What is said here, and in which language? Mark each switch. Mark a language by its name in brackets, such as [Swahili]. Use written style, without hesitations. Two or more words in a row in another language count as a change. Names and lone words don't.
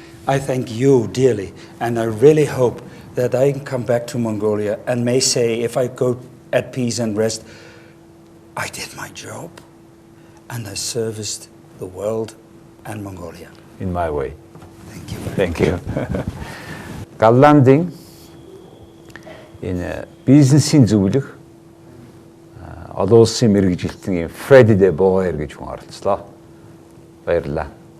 [English] I thank you dearly, and I really hope that I can come back to Mongolia and may say, if I go at peace and rest, I did my job, and I serviced the world and Mongolia. In my way. Thank you very Thank you. [Mongolian] Нидерландын энэ бизнесийн зөвлөх олон улсын мэргэжилтийн Фрэд Боер гэж хүн оролцлоо. Баярлалаа.